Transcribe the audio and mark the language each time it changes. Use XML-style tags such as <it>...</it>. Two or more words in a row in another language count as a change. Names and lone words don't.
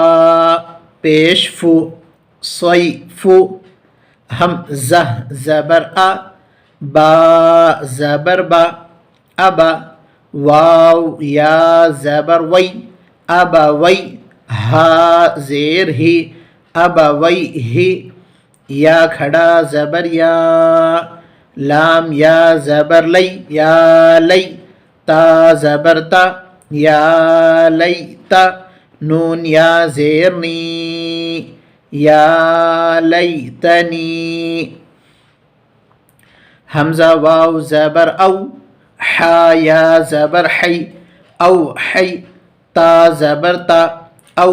<ur>پیش فو، صیف، حمزہ زبر آ، با زبر با، ابا، واو یا زبر وی، ابوی، ہا زیر ہی، ابویہ، یا کھڑا زبر یا، لام یا زبر لی، یا لی، تا زبر تا، یا لیتا، نون یا زیر نی،</ur> <ar>یا لیتنی،</ar> <ur>حمزہ واو زبر او، حا یا زبر حی، او حی، تا زبر تا، او</ur>